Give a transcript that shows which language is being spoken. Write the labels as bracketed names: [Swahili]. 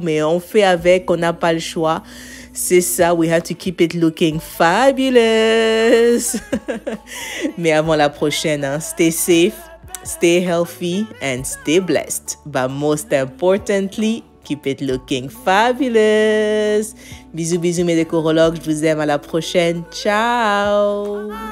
[French] Mais on fait avec, on n'a pas le choix. C'est ça, [English] we have to keep it looking fabulous. [French] Mais avant la prochaine, hein, [English] stay safe, stay healthy and stay blessed. But most importantly, keep it looking fabulous. [French] Bisous, bisous mes décorologues. Je vous aime. À la prochaine. Ciao.